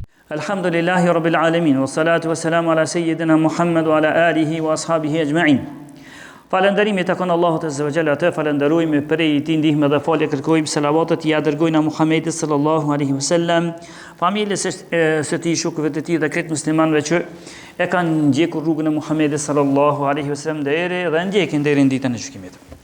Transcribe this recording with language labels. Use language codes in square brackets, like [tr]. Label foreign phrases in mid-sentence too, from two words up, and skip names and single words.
[ar] الحمد لله رب العالمين والصلاة والسلام على سيدنا محمد وعلى آله وأصحابه أجمعين. [sq] Falënderimi takon Allahut [ar] عز وجل, [sq] atë falënderojmë prej tij ndihmë dhe falje kërkojmë, selavatet ja dërgojnë Muhamedit [ar] صلى الله عليه وسلم, [sq] familjes së tij, shokëve të tij dhe këtë muslimanëve që e kanë ndjekur rrugën e Muhamedit [ar] صلى الله عليه وسلم [sq] deri dhe ndjekin deri në ditën e gjykimit.